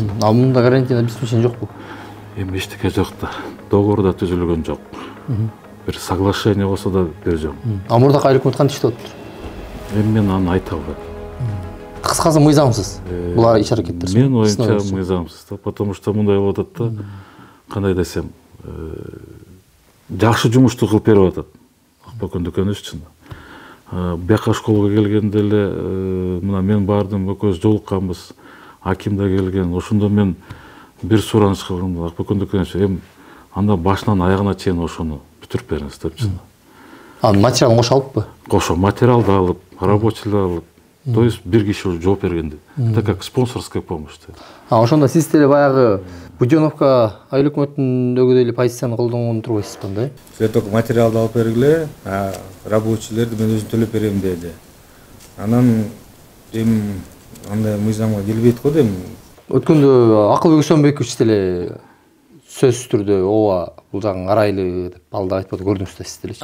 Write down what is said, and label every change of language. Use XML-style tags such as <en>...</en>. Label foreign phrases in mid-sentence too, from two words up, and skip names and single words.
<ky>Мында</ky> <ru>гарантийное обеспечение</ru> <ky>жокпу? Эми эчтеке жок да, договор да түзүлгөн жок. Бир соглашение болсо да бир жок. Мурдакы айыл өкмөт кантип иштеп атат? Эми мен аны айта албайм. Кыскасы мыйзамсыз. Булар иш аракеттер. Мен оюмча мыйзамсыз да,</ky> <ru>потому что</ru> <ky>мындай болуп атат да, кандай десем, жакшы жумушту кылып берип атат. Акбөкөн дүкөнүбүз үчүн. Бияка школага келгенде эле мына мен бардым, экөөбүз жолукканбыз. Аким да келген. Ошондо мен бир сураныч кылдым. Акбөкөн дүкөнүбүз эми анда башынан аягына чейин ошону бүтүрүп бериңиз депчи. Материалын кошо алыппы? Кошо материалды алып, рабочийди алып.</ky> <ru>То есть</ru> <ky>бир киши уже жооп бергенде.</ky> <ru>Это как спонсорская помощь.</ru> <ky>Ошондо сиз деле баягы Будёновко айыл өкмөтүндөгү эле позицияны колдонгон турбайсызбы анда? Силер только материалды алып бергиле, рабочийлерди мен өзүм төлөп берем деди. Анан эми андай мыйзамга келбейт го дейм. Өткөндө Акылбек Өсөнбекович деле сөзсүз түрдө ооба бул жагын карайлы деп ал да айтпады, көрдүңүз да сиз делечи.</ky>